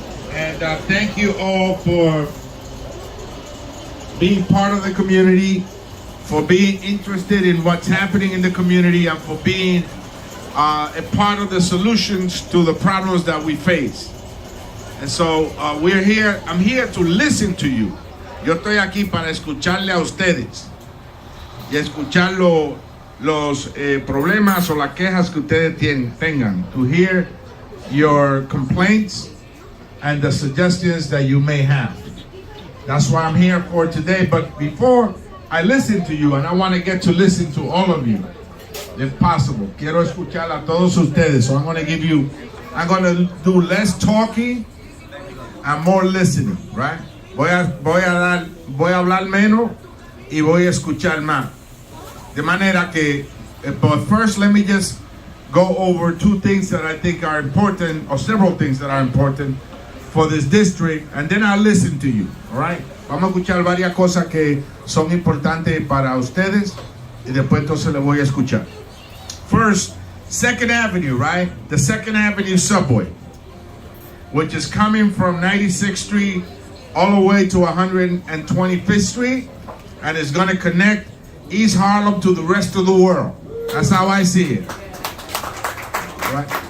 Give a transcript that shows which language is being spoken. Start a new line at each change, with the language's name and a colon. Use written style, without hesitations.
English: And thank you all for being part of the community, for being interested in what's happening in the community, and for being a part of the solutions to the problems that we face. And so we're here, I'm here to listen to you.
Spanish: Yo estoy aquí para escucharle a ustedes y escuchar los problemas o las quejas que ustedes tengan.
English: To hear your complaints and the suggestions that you may have. That's what I'm here for today. But before I listen to you, and I want to get to listen to all of you, if possible.
Spanish: Quiero escuchar a todos ustedes.
English: So I'm going to do less talking and more listening, right?
Spanish: Voy a hablar menos y voy a escuchar más. De manera que,
English: but first let me just go over two things that I think are important, or several things that are important for this district, and then I'll listen to you, all right?
Spanish: Vamos a escuchar varias cosas que son importantes para ustedes y después entonces le voy a escuchar.
English: First, 2nd Avenue, right? The 2nd Avenue subway, which is coming from 96th Street all the way to 125th Street, and is going to connect East Harlem to the rest of the world. That's how I see it. Right?